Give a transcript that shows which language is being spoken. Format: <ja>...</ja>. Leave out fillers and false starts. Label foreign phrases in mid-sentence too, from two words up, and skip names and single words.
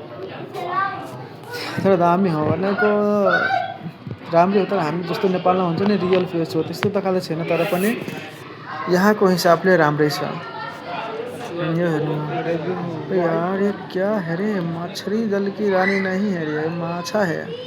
<ne>तर दामी हो भनेको राम्रै हो तर हामी जस्तो नेपालमा हुन्छ नि</ne> <en>real face</en> <ne>हो त्यस्तो त खालि छैन तर पनि यहाँको हिसाबले राम्रै छ यो हेर्नु यार</ne> <hi>ये क्या है रे मछली जल की रानी नहीं है रे</hi> <ne>माछा है</ne>